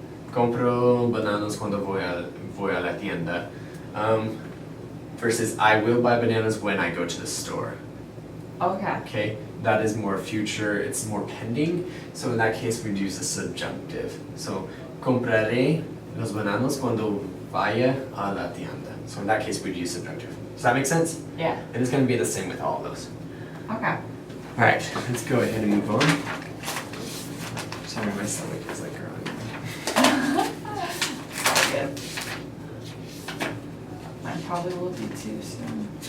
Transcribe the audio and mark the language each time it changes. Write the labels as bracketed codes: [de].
[es] Compro bananas cuando voy a la tienda. [en] Versus I will buy bananas when I go to the store. Okay. Okay, that is more future, it's more pending. So in that case, we'd use the subjunctive. [es] So compraré los bananos cuando vaya a la tienda. [en] So in that case, we'd use subjunctive. Does that make sense? Yeah. And it's going to be the same with all of those. Okay. All right, let's go ahead and move on. Sorry, my stomach is like growling. Good. Mine probably will be too soon.